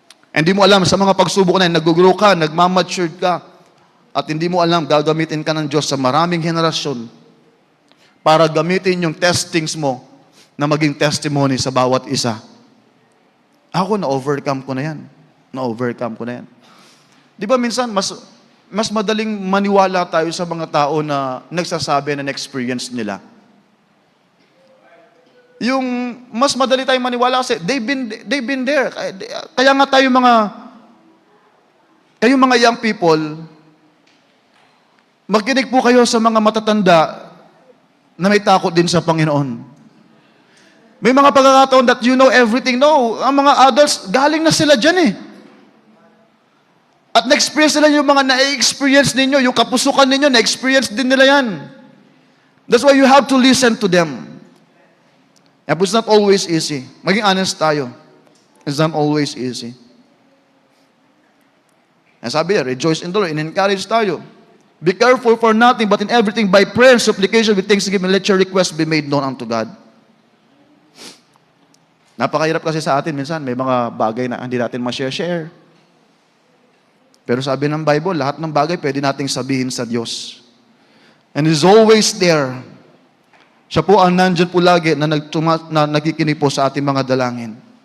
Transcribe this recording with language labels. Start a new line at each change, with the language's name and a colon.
Filipino: Hindi mo alam, sa mga pagsubok na yan, nag-grow ka, nagmamatured ka, at hindi mo alam, gagamitin ka ng Diyos sa maraming henerasyon para gamitin yung testings mo na maging testimony sa bawat isa. Ako, na-overcome ko na yan. Na-overcome ko na yan. Di ba minsan, mas madaling maniwala tayo sa mga tao na nagsasabi na na-experience nila. Yung mas madali tayong maniwala kasi
English: they've been there.
Filipino: Kaya nga tayo kayong mga young people, makinig po kayo sa mga matatanda na may takot din sa Panginoon. May mga pagkakataon
English: that you know everything.
Filipino: No, ang mga adults, galing na sila dyan eh. At na-experience nila yung mga na-experience ninyo, yung kapusukan ninyo, na-experience din nila yan.
English: That's why you have to listen to them. Yeah, but it's not always easy.
Filipino: Maging honest tayo.
English: It's not always easy. And
Filipino: sabi niya,
English: rejoice in the Lord, in-encourage tayo. Be careful for nothing, but in everything, by prayer and supplication with thanksgiving, let your request be made known unto God.
Filipino: Napakahirap kasi sa atin, minsan may mga bagay na hindi natin ma-share. Pero sabi ng Bible, lahat ng bagay pwede nating sabihin sa Diyos.
English: And He's always there.
Filipino: Siya po ang nandyan po lagi na nakikinig po sa ating mga dalangin.